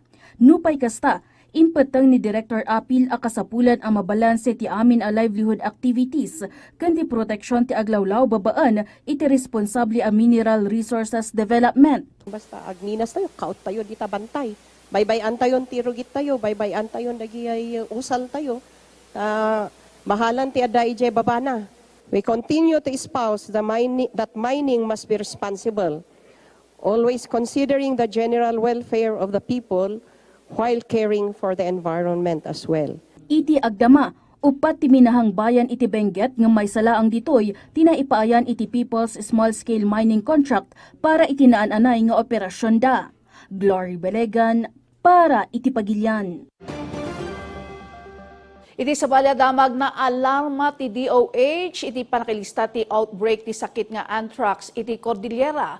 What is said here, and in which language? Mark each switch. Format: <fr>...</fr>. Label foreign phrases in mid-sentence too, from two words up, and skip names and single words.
<ilo>Nupay kasta, impetang ni Director Apil a kasapulan ang mabalanse ti amin a</ilo> <en>livelihood activities</en> <ilo>ken ti proteksyon ti aglawlaw babaan iti responsable a</ilo> <en>mineral resources development.</en> <ilo>Basta agminas tayo, kaut tayo, di tabantay. Baybayan tayo, tirugit tayo, baybayan tayo, nagiyay usal tayo. Mahalan ti ada ije babana.</ilo> <en>We continue to espouse that mining must be responsible, always considering the general welfare of the people while caring for the environment as well.</en> <ilo>Iti agdama, upat ti minahang bayan iti Benguet nga may salaang ditoy tinaipaayan iti People's Small-Scale Mining Contract para itinaan-anay nga operasyon da. Glory Balegan para iti Pagilian. Iti sa damag na alarma ti DOH iti panakilista ti outbreak ti sakit nga anthrax iti Cordillera.</ilo>